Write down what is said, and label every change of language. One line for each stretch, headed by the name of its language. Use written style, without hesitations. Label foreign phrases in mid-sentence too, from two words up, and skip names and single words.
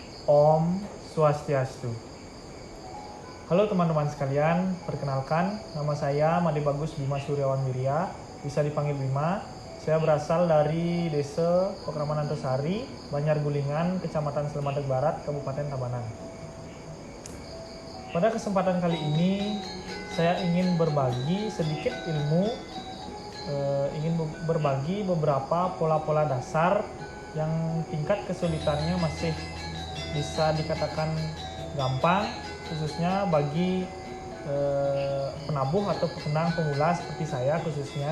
Balinese: Om Swastiastu.
Indonesian: Halo teman-teman sekalian, perkenalkan nama saya Made Bagus Bima Suryawan Wirya, bisa dipanggil Bima. Saya berasal dari Desa Pekraman Antosari, Banjar Gulingan, Kecamatan Slemadeg Barat, Kabupaten Tabanan. Pada kesempatan kali ini, saya ingin berbagi sedikit ilmu, ingin berbagi beberapa pola-pola dasar yang tingkat kesulitannya masih bisa dikatakan gampang, khususnya bagi penabuh atau pekenang pemula seperti saya khususnya.